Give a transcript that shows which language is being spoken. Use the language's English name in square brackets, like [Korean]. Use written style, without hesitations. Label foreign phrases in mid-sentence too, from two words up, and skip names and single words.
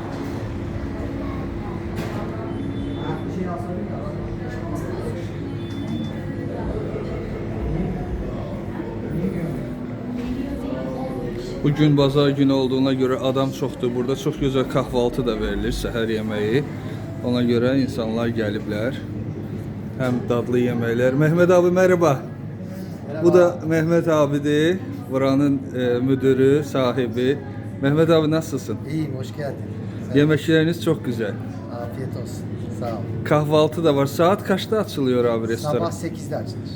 [Azerbaijani] Bugün bazar günü [Turkish] olduğuna göre [Azerbaijani] adam çoxdur. Burada çox gözəl kahvaltı da verilir, səhər yeməyi. [Turkish] Ona göre [Azerbaijani] insanlar gəliblər. Hem dadlı yeməklər. [Turkish] Mehmet abi merhaba. Bu da Mehmet abidir. Buranın müdürü, sahibi. Mehmet abi, nasılsın? İyiyim, hoş geldin. Yemekleriniz çok güzel. Afiyet olsun. Sağ ol. Kahvaltı da var. Saat kaçta açılıyor abi restoran? Sabah 8'de açılır.